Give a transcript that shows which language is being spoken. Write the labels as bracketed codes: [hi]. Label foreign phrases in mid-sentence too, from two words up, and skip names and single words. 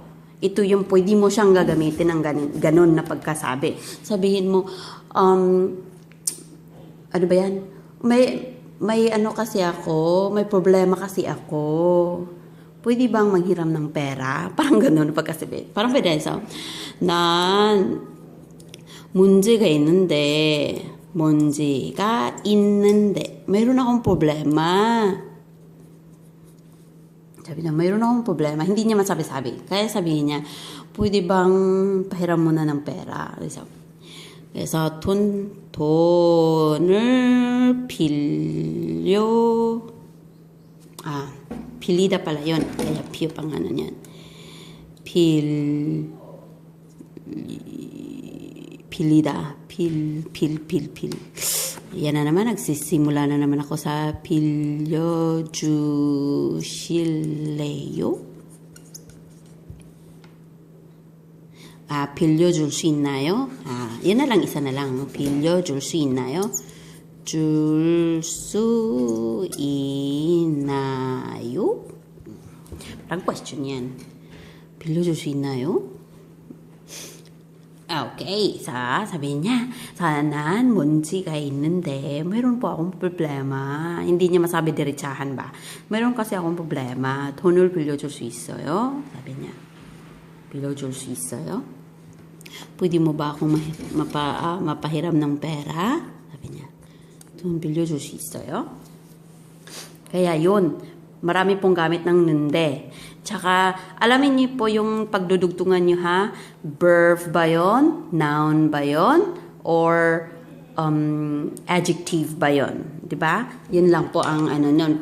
[tl] Ito yung pwede mo siyang gagamitin ng ganun na pagkasabi. Sabihin mo, ano ba yan? May ano kasi ako, may problema kasi ako. pwede bang manghiram ng pera? Parang ganun pagkasabi. Parang pwede so, [ko] 난 문제가 있는데, [tl] mayroon akong problema. Sabi niya, mayroon akong problema. Hindi niya masabi-sabi. Kaya sabihin niya, pwede bang pahiram mo na ng pera? [ko] 그래서 돈을 빌리다 [tl] pala yun. Kaya piyo pang ano yan. 빌리다. Yan na naman, nagsisimula na naman ako sa 빌려주실래요? [ko] 빌려줄 수 있나요? [tl] yan na lang, isa na lang. [ko] 빌려줄 수 있나요? 줄 수 있나요? [tl] parang question yan. [ko] 빌려줄 수 있나요? [tl] Okay, sabihin niya, [ko] 난 문제가 있는데, [tl] mayroon po akong problema. Hindi niya masabi diretsahan ba? Mayroon kasi akong problema. [ko] 돈을 빌려줄 수 있어요? [tl] Sabi niya. [ko] 빌려줄 수 있어요? [tl] Pwede mo ba akong mapahiram ng pera? Sabi niya. [ko] 돈 빌려줄 수 있어요? [tl] Kaya yun, marami pong gamit ng nende. Tsaka, alamin niyo po yung pagdudugtungan niyo ha. Verb ba yun? Noun ba yun? Or adjective ba yun? Diba? Yun lang po ang ano nun.